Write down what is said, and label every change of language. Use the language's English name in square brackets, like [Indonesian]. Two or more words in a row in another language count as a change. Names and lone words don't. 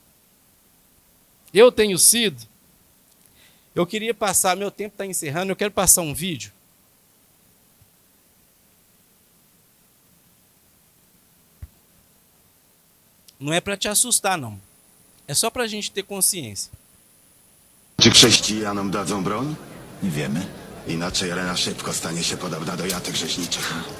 [Portuguese] Eu tenho sido. Eu queria passar, meu tempo está encerrando, eu quero passar um vídeo. Não é para te assustar, não. É só para a gente ter consciência. [Polish] Czy chrześcijanom dadzą broń? Nie wiemy. Inaczej Elena szybko stanie się podobna do jatek rzeźniczych.